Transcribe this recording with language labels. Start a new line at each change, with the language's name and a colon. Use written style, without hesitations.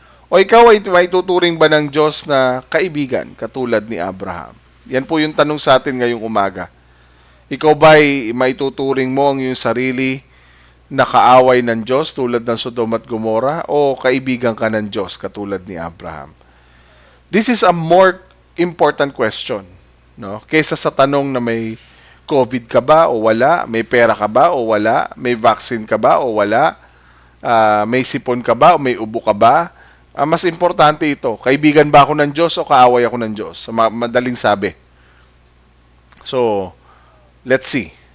Filipino: O ikaw ay may tuturing ba ng Diyos na kaibigan katulad ni Abraham? Yan po yung tanong sa atin ngayong umaga. Ikaw ba ay may tuturing mo ang iyong sarili na kaaway ng Diyos tulad ng Sodoma at Gomora o kaibigan ka ng Diyos katulad ni Abraham?
English: This is a more important question, no?
Filipino: Kaysa sa tanong na may COVID ka ba o wala? May pera ka ba o wala? May vaccine ka ba o wala? May sipon ka ba o may ubo ka ba? Mas importante ito, kaibigan ba ako ng Diyos o kaaway ako ng Diyos? Sa madaling sabi.
English: So, let's see.